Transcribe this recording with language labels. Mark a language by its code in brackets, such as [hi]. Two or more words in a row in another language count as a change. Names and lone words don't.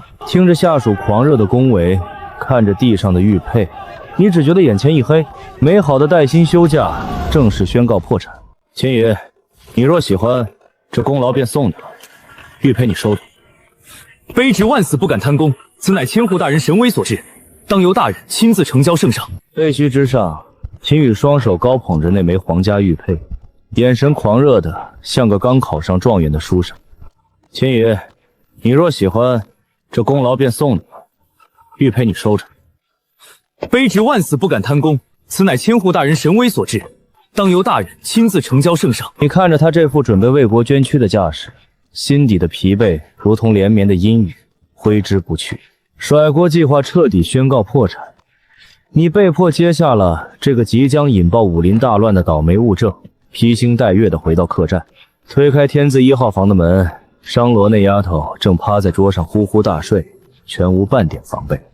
[zh] 聽着下屬狂熱的恭維，看着地上的玉佩，你只覺得眼前一黑，美好的帶薪休假正式宣告破產。秦爺，你若喜歡，這功勞便送你了，玉佩你收着。卑職萬死不敢貪功，此乃千戶大人神威所致，當由大人親自呈交聖上。廢墟之上，秦羽雙手高捧着那枚皇家玉佩， 眼神狂熱的像个刚考上状元的书生。秦羽，你若喜欢，这功劳便送你了，玉佩你收着。卑职万死不敢贪功，此乃千户大人神威所致，当由大人亲自呈交圣上。你看着他这副准备为国捐躯的架势，心底的疲惫如同连绵的阴雨，挥之不去。甩锅計劃徹底宣告破產，你被迫接下了這個即將引爆武林大亂的倒霉物證，披星戴月地回到客棧，推開天字1號房的門，商羅那丫頭正趴在桌上呼呼大睡，全無半點防備。